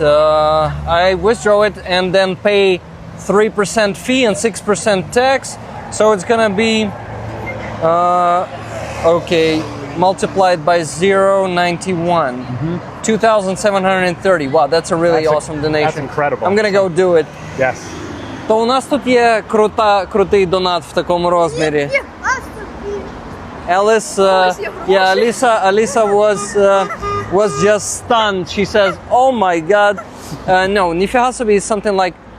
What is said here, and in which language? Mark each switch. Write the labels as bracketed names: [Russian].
[English] I withdraw it and then pay 3% fee and 6% tax, so it's gonna be multiplied by 0.91, 2,730. Wow, that's a really awesome donation. That's incredible. I'm gonna go do it. Yes. [Ukrainian] То у нас тут є крутий донат в такому розмірі. [English] Alice, Alisa was just stunned. She says, "Oh my God!" No, [Ukrainian] ніфіга собі [English] is something like.